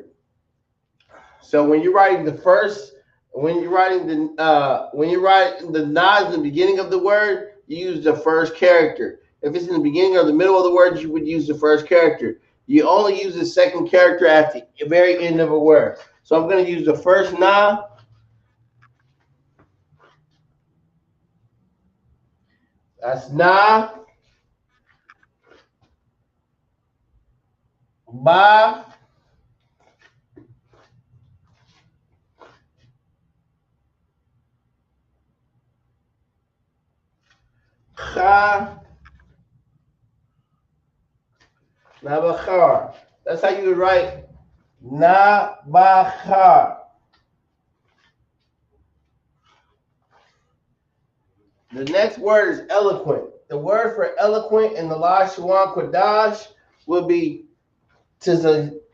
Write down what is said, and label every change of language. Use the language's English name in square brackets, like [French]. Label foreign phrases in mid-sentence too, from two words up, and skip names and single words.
[English] So when you're writing the first, when you're writing the Na in the beginning of the word, you use the first character. If it's in the beginning or the middle of the word, you would use the first character. You only use the second character at the very end of a word. So I'm going to use the first Na. That's Na. Ba. Cha. Nabachar. That's how you would write Nabachar. The next word is eloquent. The word for eloquent in the LASHAWAN QADASH will be Tizak.